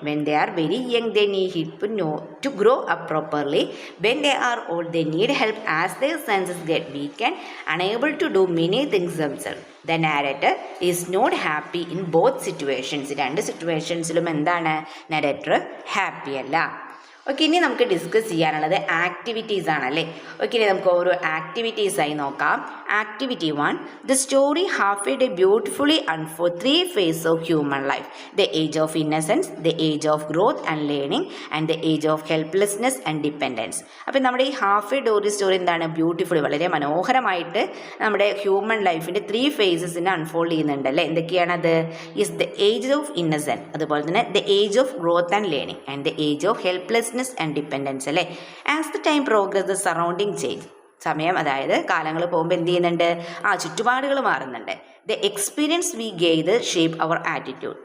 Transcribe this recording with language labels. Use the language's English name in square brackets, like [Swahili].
[English] When they are very young, they need help to grow up properly. When they are old, they need help as their senses get weak and unable to do many things themselves. The narrator is not happy in both situations. [Malayalam] രണ്ട് സിറ്റുവേഷൻസിലും എന്താണ്? Narrator happy അല്ല. Okay, ഇനി നമുക്ക് discuss ചെയ്യാനുള്ളത് activities ആണല്ലേ. Okay, ഇനി നമുക്ക് ഓരോ ആക്ടിവിറ്റീസായി നോക്കാം. Activity 1. [English] The story half a day beautifully unfold 3 phases of human life. The age of innocence, the age of growth and learning and the age of helplessness and dependence. [Malayalam] അപ്പോൾ നമ്മുടെ ഈ half A Dory story എന്താണ്? Beautifully, വളരെ മനോഹരമായിട്ട് നമ്മുടെ human ലൈഫിൻ്റെ 3 phases unfold ചെയ്യുന്നുണ്ടല്ലേ. എന്തൊക്കെയാണത്? [English] Is the age of innocence, അതുപോലെ തന്നെ the age of growth and learning and the age of helplessness and dependence അല്ലേ. As the time progress the surrounding change. [Malayalam] സമയം, അതായത് കാലങ്ങൾ പോകുമ്പോൾ എന്ത് ചെയ്യുന്നുണ്ട്? ചുറ്റുപാടുകൾ മാറുന്നുണ്ട്. [English] The experience we gather shape our attitude.